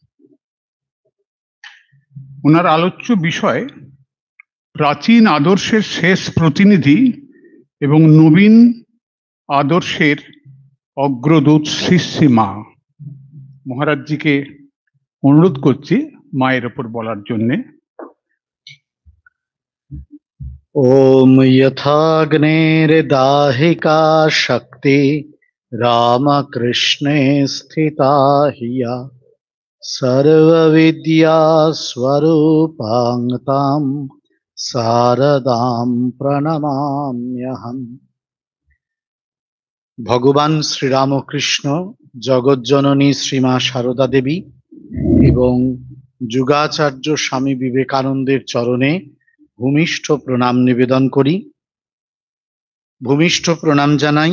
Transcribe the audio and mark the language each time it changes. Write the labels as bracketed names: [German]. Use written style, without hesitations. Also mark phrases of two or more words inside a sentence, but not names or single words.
[Bangla] ওনার আলোচ্য বিষয় প্রাচীন আদর্শের শেষ প্রতিনিধি এবং নবীন আদর্শের অগ্রদূত শ্রী শ্রী মা। মহারাজজিকে অনুরোধ করছি মায়ের ওপর বলার জন্যে। [Sanskrit] ओम यथाग्नेर्दाहिका शक्ति रामकृष्णे स्थिता हिया सर्वविद्या स्वरूपां शारदां प्रणमाम्यहम्। [Bangla] ভগবান শ্রীরামকৃষ্ণ, জগজ্জননী শ্রীমা সারদা দেবী এবং যুগাচার্য স্বামী বিবেকানন্দের চরণে ভূমিষ্ঠ প্রণাম নিবেদন করি। ভূমিষ্ঠ প্রণাম জানাই।